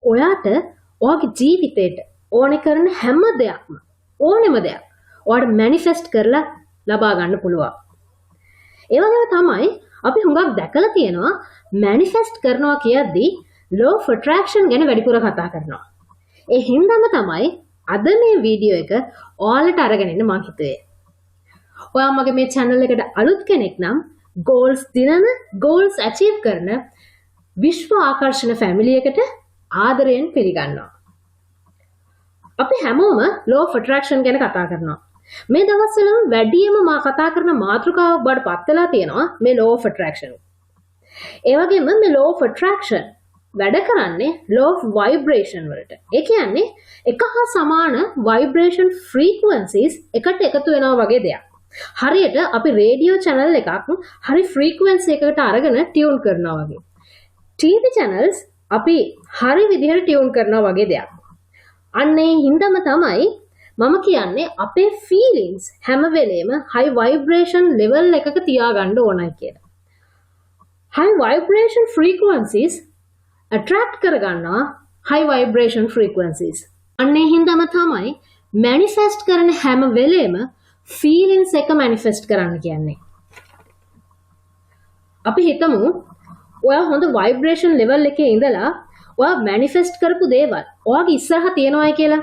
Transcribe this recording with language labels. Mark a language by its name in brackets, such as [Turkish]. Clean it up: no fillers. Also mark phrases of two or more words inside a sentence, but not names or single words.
[Sinhala] ඔයාට ඔයාගේ ජීවිතේට ඕනේ කරන හැම දෙයක්ම ඕනෙම දෙයක් ඔයාට මැනිෆෙස්ට් කරලා ලබා ගන්න පුළුවන්. ඒ වගේම තමයි අපි හුඟක් දැකලා තියෙනවා මැනිෆෙස්ට් කරනවා කියද්දී [English] law of attraction [Sinhala] ගැන වැඩිපුර කතා කරනවා. ඒ හින්දාම තමයි අද මේ වීඩියෝ එක ඔයාලට අරගෙන ඉන්න මම හිතුවේ. ඔයා මගේ මේ channel එකට අලුත් කෙනෙක් නම් goals දිනන [English] goals achieve [Sinhala] කරන විශ්ව ආකර්ෂණ family එකට ආදරයෙන් පිළිගන්නවා. අපි හැමෝම [English] law of attraction [Sinhala] ගැන කතා කරනවා. මේ දවස්වලම වැඩියෙන්ම මා කතා කරන මාතෘකාවක් බවට පත් වෙලා තියෙනවා මේ [English] law of attraction. [Sinhala] ඒ වගේම මේ [English] law of attraction [Sinhala] වැඩ කරන්නේ [English] law of vibration [Sinhala] වලට. ඒ කියන්නේ එක හා සමාන [English] vibration frequencies [Sinhala] එකට එකතු වෙනවා වගේ දෙයක්. හරියට අපි රේඩියෝ channel එකක් හරි frequency එකකට අරගෙන tune කරනවා වගේ. [English] TV channels [Sinhala] අපි හරි විදිහට tune කරනවා වගේ දෙයක්. අන්න ඒ හින්දාම තමයි මම කියන්නේ අපේ feelings හැම වෙලේම [English] high vibration level [Sinhala] එකක තියාගන්න ඕනයි කියලා. [English] high vibration frequencies attract කරගන්නවා high vibration frequencies. [Sinhala] අන්න ඒ හින්දාම තමයි manifest කරන හැම වෙලේම feelings එක manifest කරන්න කියන්නේ. අපි හිතමු ඔයා හොඳ [English] vibration level [Sinhala] එකේ ඉඳලා ඔයා manifest කරපු දේවල් ඔයාගේ ඉස්සරහ තියෙනවායි කියලා.